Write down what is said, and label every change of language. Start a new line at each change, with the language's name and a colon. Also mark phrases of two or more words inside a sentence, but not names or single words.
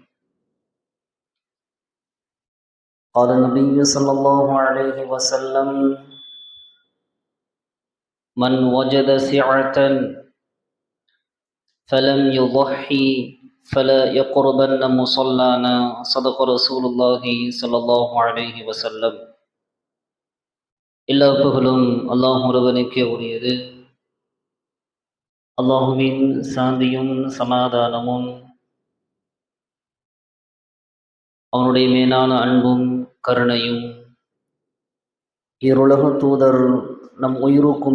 Arabic: قال النبي صلى الله عليه وسلم: من وجد سعة فلم يضحي فلا يقربن مصلانا. صدق رسول الله صلى الله عليه وسلم.
Tamil: எல்லா புகழும் அல்லாஹ் ஒருவனுக்கே உரியது. அல்லாஹுவின் சாந்தியும் சமாதானமும் அவனுடைய மேலான அன்பும் கருணையும் இருளக தூதர் நம் உயிருக்கும்